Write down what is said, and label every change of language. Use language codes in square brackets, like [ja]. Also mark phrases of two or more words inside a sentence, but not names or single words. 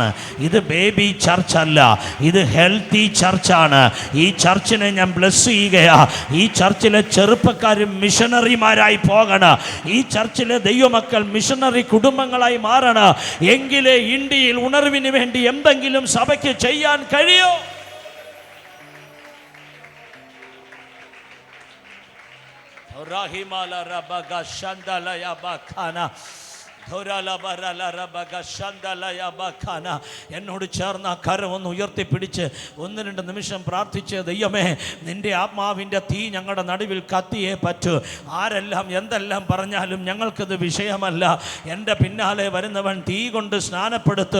[ml] ഇത് ബേബി ചർച്ചല്ല, ഇത് ഹെൽത്തി ചർച്ചാണ്. ഈ ചർച്ചിനെ ഞാൻ ബ്ലെസ് ചെയ്യുകയാ. ഈ ചർച്ചിലെ ചെറുപ്പക്കാരും മിഷണറിമാരായി പോകണം. ഈ ചർച്ചിലെ ദൈവമക്കൾ മിഷണറി കുടുംബങ്ങളായി മാറണം. എങ്കിലേ ഇന്ത്യയിൽ ഉണർവിന് വേണ്ടി എന്തെങ്കിലും സഭയ്ക്ക് ചെയ്യാൻ കഴിയോ? Rahimala rabaga shandala ya bakana എന്നോട് ചേർന്ന് ആ കരം ഒന്ന് ഉയർത്തിപ്പിടിച്ച് 1-2 നിമിഷം പ്രാർത്ഥിച്ച്, ദൈവമേ നിൻ്റെ ആത്മാവിൻ്റെ തീ ഞങ്ങളുടെ നടുവിൽ കത്തിയേ പറ്റൂ. ആരെല്ലാം എന്തെല്ലാം പറഞ്ഞാലും ഞങ്ങൾക്കത് വിഷയമല്ല. എൻ്റെ പിന്നാലെ വരുന്നവൻ തീ കൊണ്ട് സ്നാനപ്പെടുത്തു.